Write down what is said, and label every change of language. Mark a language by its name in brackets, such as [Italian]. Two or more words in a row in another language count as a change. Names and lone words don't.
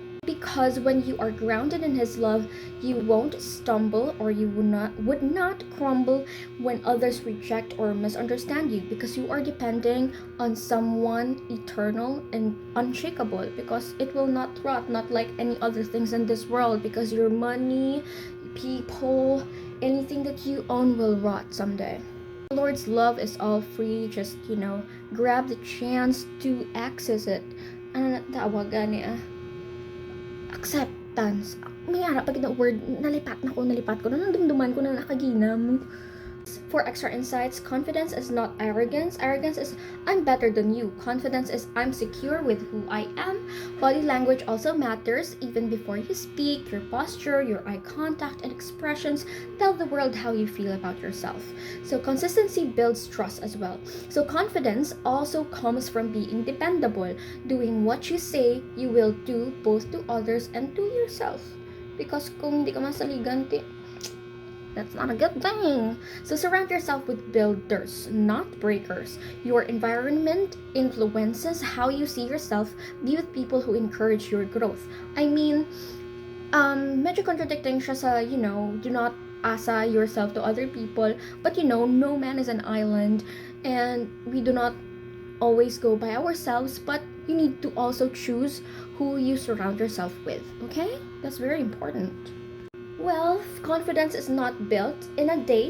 [English] Because when you are grounded in his love, you won't stumble, or you would not crumble when others reject or misunderstand you, because you are depending on someone eternal and unshakable, because it will not rot, not like any other things in this world, because your money, people, anything that you own will rot someday. The Lord's love is all free. Just, grab the chance to access it. [Hiligaynon] Ano na tawag gani acceptance. May ara pag na word, nalipat ko na dumduman ko na nakaginam. [English] For extra insights, confidence is not arrogance. Arrogance is I'm better than you. Confidence is I'm secure with who I am. Body language also matters. Even before you speak, your posture, your eye contact, and expressions tell the world how you feel about yourself. So consistency builds trust as well. So confidence also comes from being dependable. Doing what you say you will do, both to others and to yourself. [Hiligaynon] Because kung hindi ka masaligan, [English] that's not a good thing. So surround yourself with builders, not breakers. Your environment influences how you see yourself. Be with people who encourage your growth. I mean, [Hiligaynon] medyo contradicting siya sa, [English] do not asa yourself to other people. But no man is an island, and we do not always go by ourselves, but you need to also choose who you surround yourself with, okay? That's very important. Well, confidence is not built in a day.